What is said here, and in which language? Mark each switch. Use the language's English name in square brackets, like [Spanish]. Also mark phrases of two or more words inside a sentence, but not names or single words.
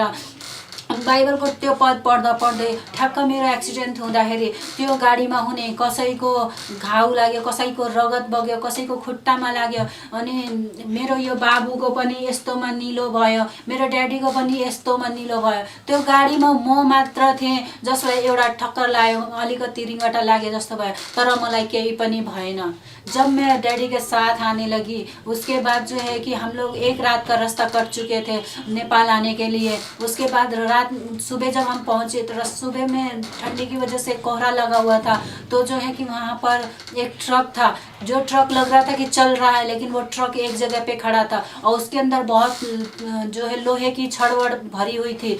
[Nepali] बाइबलको त्यो पद पढ्दा पढ्दै ठ्याक्क मेरो एक्सिडेन्ट हुँदाखेरि त्यो गाडीमा हुने कसैको घाउ लाग्यो, कसैको रगत बग्यो, कसैको खुट्टामा लाग्यो। अनि मेरो यो बाबुको पनि यस्तोमा निलो भयो, मेरो ड्याडीको पनि यस्तोमा निलो भयो। त्यो गाडीमा म मात्र थिएँ जसलाई एउटा ठक्कर लाग्यो, अलिकति रिङ्गटा लाग्यो जस्तो भयो, तर मलाई केही पनि भएन। [Hindi] जब मैं डैडी के साथ आने लगी उसके बाद जो है कि हम लोग एक रात का रास्ता कर चुके थे नेपाल आने के लिए। उसके बाद सुबह जब हम पहुँचे तो सुबह में ठंडी की वजह से कोहरा लगा हुआ था। तो जो है कि वहाँ पर एक ट्रक था, जो ट्रक लग रहा था कि चल रहा है, लेकिन वो ट्रक एक जगह पे खड़ा था और उसके अंदर बहुत जो है लोहे की छड़ भरी हुई थी।